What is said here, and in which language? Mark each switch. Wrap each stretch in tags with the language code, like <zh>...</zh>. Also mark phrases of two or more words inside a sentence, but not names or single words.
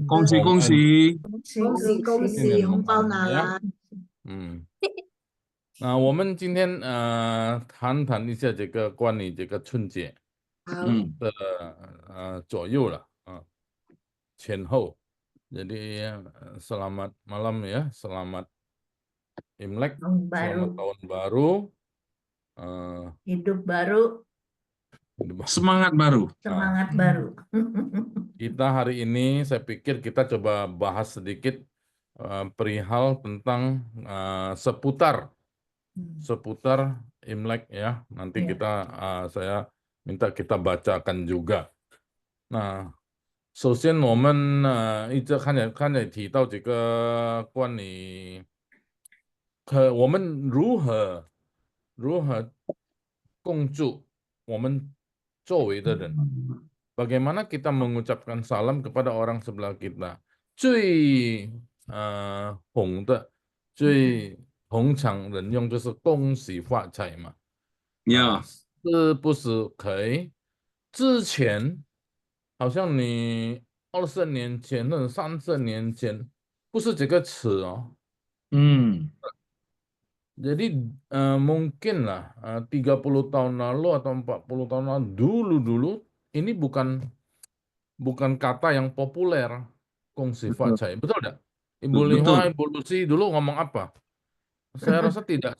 <zh>恭喜恭喜！恭喜恭喜，红包拿来。那我们今天谈谈一下这个关于这个春节好，的左右了前后。</zh> <id>Jadi selamat malam ya, selamat Imlek, tahun baru, selamat tahun baru, hidup baru, Semangat baru. semangat baru. Kita hari ini saya pikir kita coba bahas sedikit perihal tentang seputar Imlek ya. Nanti Ya. saya minta kita bacakan juga. Nah,</id> <zh>首先我们一直看着提到这个关于我们如何共祝我们周围的人。</zh> <id>Bagaimana kita mengucapkan salam kepada orang sebelah kita？</id> <zh>最红的、最红常人用就是恭喜发财嘛。呀，是不是可以？之前好像你20年前或者30年前不是这个词哦。</zh> <id>Jadi mungkin lah 30 tahun lalu atau 40 tahun lalu dulu ini bukan kata yang populer,</id> <zh>恭喜发财.</zh> <id>Betul tidak? Ibu Liwa, Ibu Lucy dulu ngomong apa? Saya rasa tidak.</id>